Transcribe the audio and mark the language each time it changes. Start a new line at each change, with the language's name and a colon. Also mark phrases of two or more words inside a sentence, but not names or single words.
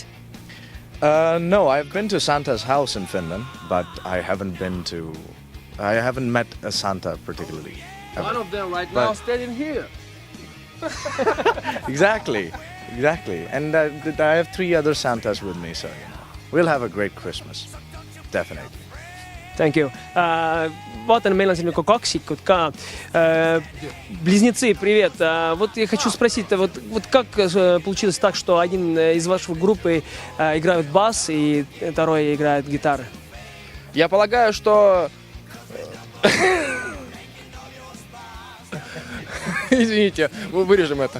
English: No, I've been to Santa's house in Finland, but I haven't met a Santa particularly. One of them right now standing here. Exactly. And I have 3 other Santas with me, so you know, we'll have a great Christmas. Definitely. Thank you.
Estonian: Vaatan, meil on siin nagu kaksikut ka.
Russian: Близнецы, привет. Вот я хочу спросить, вот как получилось так, что один из вашей группы играет бас и второй играет гитару? Я полагаю, что... Извините, мы вырежем это.